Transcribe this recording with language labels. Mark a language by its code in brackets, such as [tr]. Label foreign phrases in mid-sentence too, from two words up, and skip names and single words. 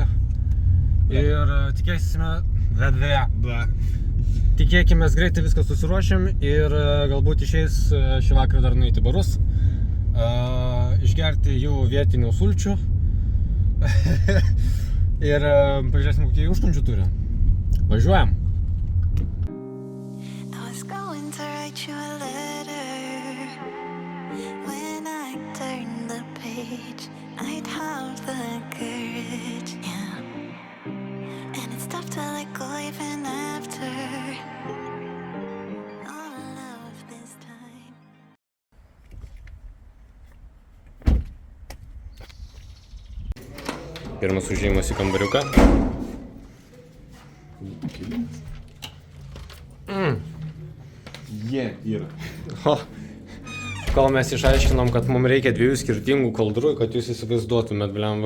[lt] Ir tikėkime greitai viską susiruošėm ir galbūt išeis šį vakarą dar nueiti barus, išgerti jų vietinių sulčių ir pažiūrėsim, kokie užkandžių turi. Važiuojam! [en] I was going to write you a letter. When I turned the page, I'd have the courage, yeah. And it's tough to let go even after all of this time. [lt] Pirmas užėjimas į kambariuką. Yra. Kol mes išaiškinom, kad mums reikia 2 skirtingų kaldrų, kad jūs įsivaizduotumėt, blemba.